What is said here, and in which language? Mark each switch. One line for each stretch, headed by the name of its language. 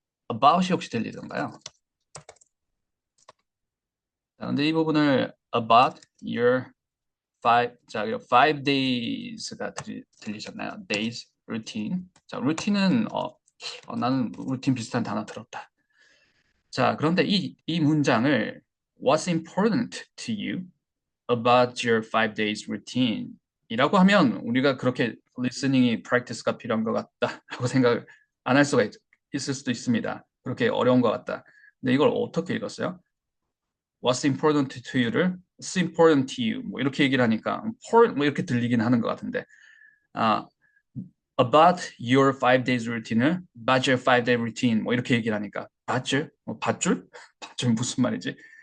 Korean: about이 혹시 들리던가요? 자, 근데 이 부분을
English: about your
Korean: 자, 그리고 5days가 들리셨나요?
English: days, routine.
Korean: 자, 루틴은 나는 루틴 비슷한 단어 들었다. 자, 그런데 이 문장을
English: What's important to you about your 5 days routine?
Korean: 이라고 하면 우리가 그렇게 listening이 practice가 필요한 것 같다라고 생각을 안 할 수가 있을 수도 있습니다. 그렇게 어려운 것 같다. 근데 이걸 어떻게 읽었어요?
English: What's important to you
Korean: 를 What's important to you 뭐 이렇게 얘기를 하니까 important 뭐 이렇게 들리긴 하는 것 같은데 아,
English: about your 5 days routine
Korean: 을
English: about your 5 day routine
Korean: 뭐 이렇게 얘기를 하니까 밧줄? 밧줄? 밧줄 무슨 말이지?